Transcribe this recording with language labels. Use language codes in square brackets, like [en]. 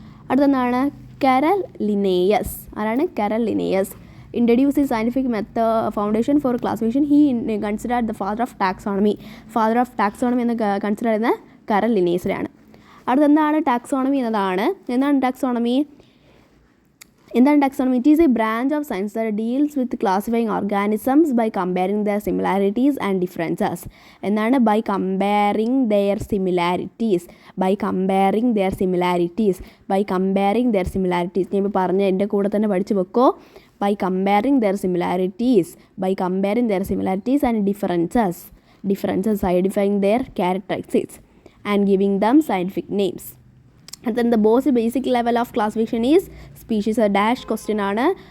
[ml] അടുത്താണ് കരൽ ലിനേയസ്. ആരാണ്? കരൽ Linnaeus. [en] Introduce scientific foundation for classification. He considered the father of taxonomy. [ml] Father of taxonomy എന്ന് consider ചെയ്യുന്ന കരൽ ലിനേയസിനെയാണ്. അടുത്തെന്താണ് taxonomy എന്നതാണ്. എന്താണ് taxonomy? [en] Taxonomy? It is a branch of science that deals with classifying organisms by comparing their similarities and differences. By comparing their similarities. By comparing their similarities. By comparing their similarities. [ml] ഞാൻ ഇപ്പോൾ പറഞ്ഞ എൻ്റെ കൂടെ തന്നെ പഠിച്ചു വെക്കോ. [en] By comparing their similarities. By comparing their similarities and differences. Differences, identifying their characteristics and giving them scientific names. And then the basic level of classification is species. A dash question [ml] ആണ്.